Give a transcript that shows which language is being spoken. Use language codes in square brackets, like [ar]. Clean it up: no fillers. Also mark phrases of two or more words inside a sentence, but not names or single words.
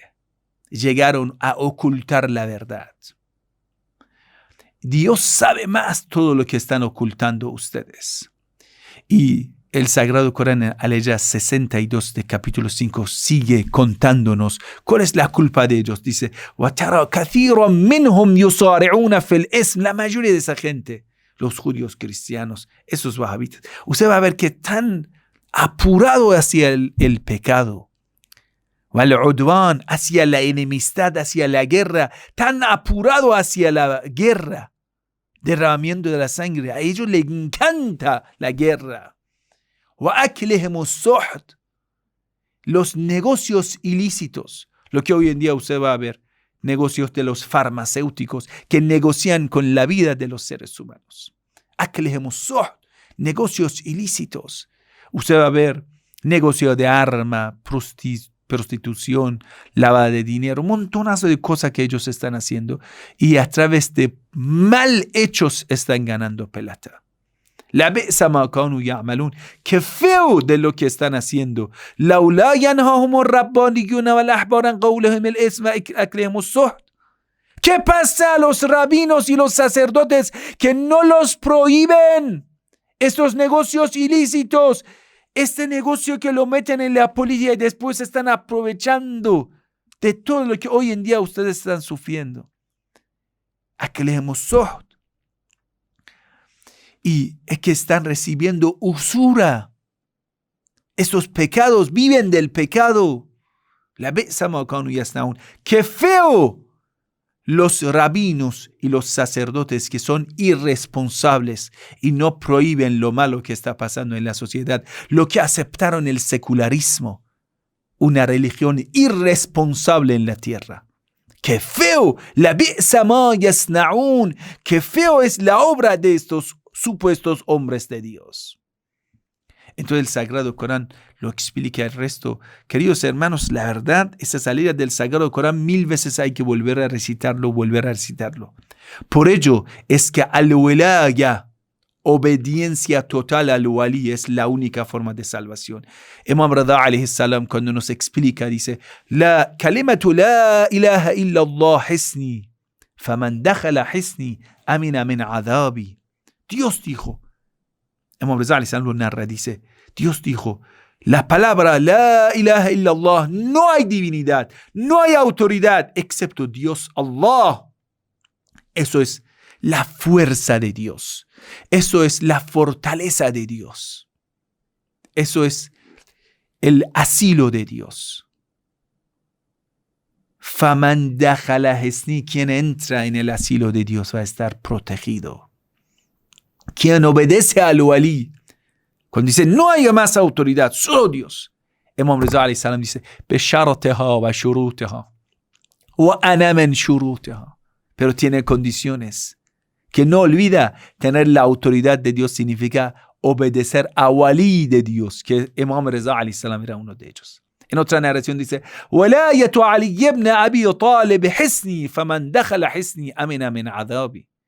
[es] Llegaron a ocultar la verdad. Dios sabe más todo lo que están ocultando ustedes. Y el Sagrado Corán, aleya 62 de capítulo 5, sigue contándonos cuál es la culpa de ellos. Dice, [ar] وَتَرَى كَثِيرًا مِّنْهُمْ يُصَارِعُونَ فِي الْإِثْمِ. [es] La mayoría de esa gente, los judíos cristianos, esos wahabitas, usted va a ver que están apurado hacia el pecado, والعدوان, hacia la enemistad, hacia la guerra, tan apurado hacia la guerra, derramamiento de la sangre. A ellos les encanta la guerra. [ar] وأكلهم السحت, [es] los negocios ilícitos, lo que hoy en día usted va a ver, negocios de los farmacéuticos que negocian con la vida de los seres humanos. [ar] أكلهم السحت, [es] negocios ilícitos. Usted va a ver negocio de arma, prostitución, lavado de dinero, un montonazo de cosas que ellos están haciendo y a través de mal hechos están ganando plata. [ar] لبئس ما كانوا يعملون. [es] Qué feo de lo que están haciendo. [ar] لولا ينهاهم الربانيون والأحبار عن قولهم الإثم أكلهم السحت. [es] ¿Qué pasa a los rabinos y los sacerdotes que no los prohíben estos negocios ilícitos? Este negocio que lo meten en la política y después están aprovechando de todo lo que hoy en día ustedes están sufriendo. [ar] أكلهم السحت. [es] Y es que están recibiendo usura. Estos pecados viven del pecado. [ar] لبئس ما كانوا يصنعون. [es] ¡Qué feo! Los rabinos y los sacerdotes que son irresponsables y no prohíben lo malo que está pasando en la sociedad, lo que aceptaron el secularismo, una religión irresponsable en la tierra. ¡Qué feo! [ar] لبئس ما يصنعون. [es] ¡Qué feo es la obra de estos supuestos hombres de Dios! Entonces el Sagrado Corán lo explica el resto. Queridos hermanos, la verdad, esa salida del Sagrado Corán 1000 veces hay que volver a recitarlo. Por ello es que al-wilaya, obediencia total al wali, es la única forma de salvación. Imam Rida [ar] عليه السلام, [es] cuando nos explica, dice, [ar] لا كلمة لا إله إلا الله حصني فمن دخل حصني أمن من عذابي. [es] Dios dijo, Imam Rida [ar] عليه السلام [es] lo narra, dice, Dios dijo, la palabra [ar] لا إله إلا الله, [es] no hay divinidad, no hay autoridad excepto Dios Allah. Eso es la fuerza de Dios. Eso es la fortaleza de Dios. Eso es el asilo de Dios. [ar] فمن دخل حصني, [es] quien entra en el asilo de Dios va a estar protegido. Quien obedece al wali Cuando dice no hay más autoridad, solo Dios. [ar] Imam Reza عليه السلام dice بشرطها و شروطها وأنا من شروطها. [es] Pero tiene condiciones. Que no olvida, tener la autoridad de Dios significa obedecer a Wali de Dios, que Imam Reza [ar] عليه السلام [es] era uno de ellos. En otra narración dice [ar] ولاية علي بن أبي طالب حسني فمن دخل حسني أمن من عذابي.